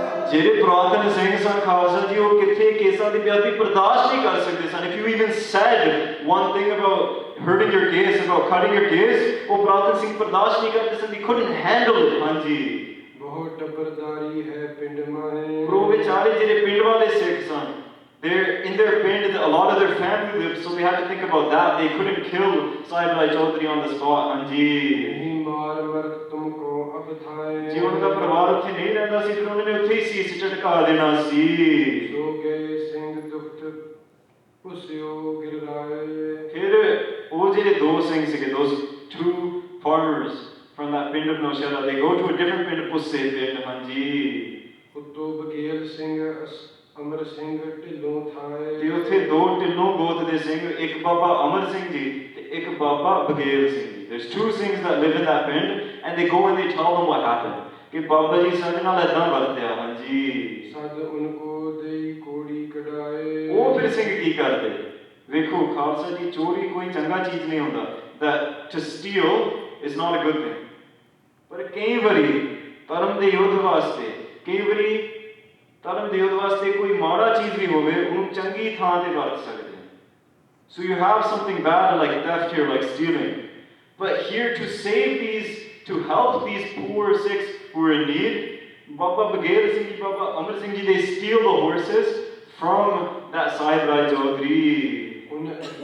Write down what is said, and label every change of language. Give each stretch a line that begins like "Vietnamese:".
Punjabi: ਜਿਹੜੇ ਪੁਰਾਤਨ ਸਿੰਘ ਸਨ ਖਾਲਸਾ ਜੀ, ਉਹ ਕਿੱਥੇ ਕੇਸਾਂ ਦੀ ਬਿਆਤੀ ਬਰਦਾਸ਼ਤ ਨਹੀਂ ਕਰ ਸਕਦੇ ਸਨ.
English: If you even said one thing about hurting your case, about cutting your case,
Punjabi: ਉਹ ਪੁਰਾਤਨ ਸਿੰਘ ਬਰਦਾਸ਼ਤ ਨਹੀਂ ਕਰਦੇ ਸਨ.
English: They couldn't handle it.
Punjabi: ਹਾਂਜੀ, ਬਹੁਤ ਟੱਬਰਦਾਰੀ ਹੈ ਪਿੰਡ ਮਾਹੇ. ਪਰ ਉਹ ਵਿਚਾਰੇ ਜਿਹੜੇ ਪਿੰਡ ਵਾਲੇ ਸਿੱਖ ਸਨ,
English: they're in their pind, a lot of their family lived, so they had to think about that. They couldn't kill Sahib Bhai Chaudhary on the spot.
Punjabi: ਹਾਂਜੀ, ਮਾਰ ਮਰਦ ਤੁਮਕੋ ਅਬ ਥਾਏ. ਜੀ ਉਹਨਾਂ ਦਾ ਪਰਿਵਾਰ ਉੱਥੇ ਨਹੀਂ ਰਹਿੰਦਾ ਸੀ, ਫਿਰ ਉਹਨਾਂ ਨੇ ਉੱਥੇ ਹੀ ਸੀਸ ਝਟਕਾ ਦੇਣਾ ਸੀ. ਸੋ ਗਏ ਸਿੰਘ ਦੁਖਤ ਪੁਸਿਓ ਗਿਰਾਏ. ਫਿਰ ਉਹ ਜਿਹੜੇ ਦੋ ਸਿੰਘ ਸੀਗੇ,
English: those 2 farmers from that pind of Naushada, they go to a different pind, Pusse pind.
Punjabi: ਹਾਂਜੀ, ਉਤੋਂ ਬਗੇਲ ਸਿੰਘ ਅਮਰ ਸਿੰਘ ਢਿੱਲੋਂ ਥਾਏ. ਤੇ ਉੱਥੇ 2 ਢਿੱਲੋਂ ਗੋਤ ਦੇ ਸਿੰਘ, ਇੱਕ ਬਾਬਾ ਅਮਰ ਸਿੰਘ ਜੀ ਤੇ ਇੱਕ ਬਾਬਾ Baghel Singh ji.
English: There's 2 Singhs that live in that pind, and they go and they tell them what happened.
Punjabi: ਕਿ ਬਾਬਾ ਜੀ ਸਾਡੇ ਨਾਲ ਏਦਾਂ ਵਰਤਿਆ. ਹਾਂਜੀ, ਸਦ ਉਨਕੋ ਦੇਈ ਕੋੜੀ ਕਢਾਏ. ਉਹ ਫਿਰ ਸਿੰਘ ਕੀ ਕਰਦੇ? ਵੇਖੋ ਖਾਲਸਾ ਜੀ, ਚੋਰੀ ਕੋਈ ਚੰਗਾ ਚੀਜ਼ ਨਹੀਂ ਹੁੰਦਾ.
English: That to steal is not a good thing.
Punjabi: ਪਰ ਕਈ ਵਾਰੀ ਧਰਮ ਦੇ ਯੁੱਧ ਵਾਸਤੇ, ਕਈ ਵਾਰੀ ਧਰਮ ਦੇ ਯੁੱਧ ਵਾਸਤੇ ਕੋਈ ਮਾੜਾ ਚੀਜ਼ ਵੀ ਹੋਵੇ, ਉਹਨੂੰ ਚੰਗੀ ਥਾਂ ਤੇ ਵਰਤ ਸਕਦੇ.
English: So you have something bad like theft here, like stealing. But here to save these, to help these poor Sikhs who are in need, Baba Bagher Singh Ji, Baba Amar Singh Ji, they steal the horses from that Sahib Bhai Chaudhary.